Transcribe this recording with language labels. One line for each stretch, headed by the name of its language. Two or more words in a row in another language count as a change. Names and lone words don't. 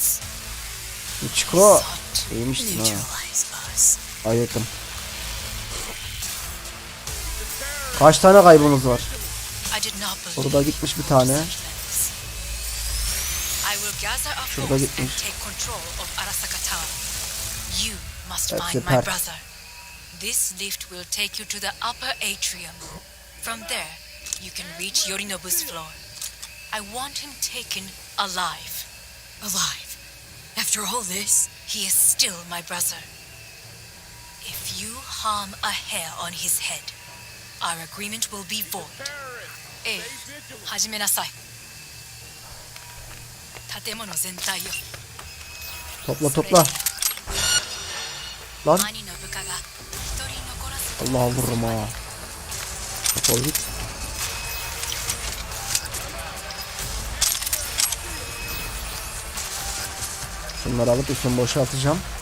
Turkish: Uçko. İyiymişsin ha. Kaydettim. Kaç tane kaybımız var? Burada gitmiş bir tane. Şurada gitmiş. Hepsi pert.
English: This lift will take you to the upper atrium. From there, you can reach Yorinobu's floor. I want him taken alive. Alive? After all this? He is still my brother. If you harm a hair on his head, our agreement will be void.
Japanese: 始めなさい. 建物全体よ.
Turkish: Topla. Lan. Allah vururum ha. Defol git. Şunları alıp üstünü boşaltacağım.